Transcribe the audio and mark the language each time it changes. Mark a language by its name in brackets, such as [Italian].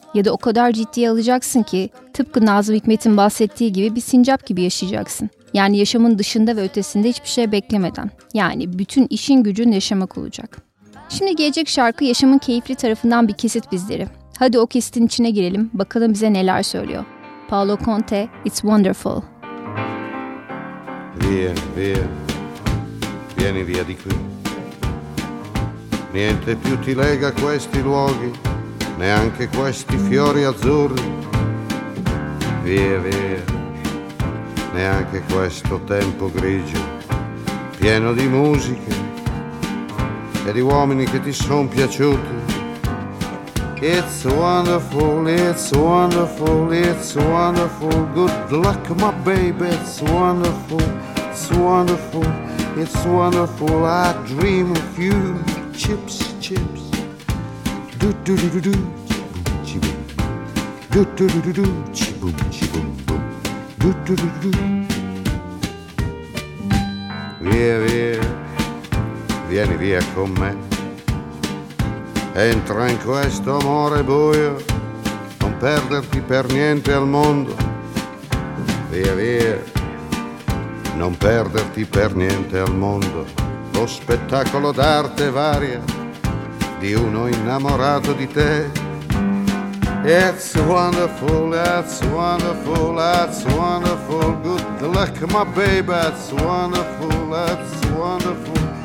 [Turkish] Ya da o kadar ciddiye alacaksın ki tıpkı Nazım Hikmet'in bahsettiği gibi bir sincap gibi yaşayacaksın. Yani yaşamın dışında ve ötesinde hiçbir şey beklemeden. Yani bütün işin gücün yaşamak olacak. Şimdi gelecek şarkı yaşamın keyifli tarafından bir kesit bizleri. Hadi o kesitin içine girelim. Bakalım bize neler söylüyor. Paolo Conte, It's Wonderful. [Italian] Vieni via, vieni via di qui. Niente più ti lega questi luoghi, neanche questi fiori azzurri. Via, via, neanche questo tempo grigio, pieno di musiche e di uomini che ti son piaciuti. [English] It's wonderful, it's wonderful, it's wonderful. Good luck, my baby, it's wonderful. It's wonderful, it's wonderful. I dream of you. Chips, chips. Do do do do do. Chibum, chibum. Do do do do do. Chibum, chibum, boom. Do do do do do. [Italian] Via, via. Vieni via con me. Entra in questo amore buio. Non perderti per niente al mondo. Via, via. Non perderti per niente al mondo lo spettacolo d'arte varia di uno innamorato di te. [English] It's wonderful, that's wonderful, that's wonderful. Good luck, my baby, that's wonderful, it's wonderful.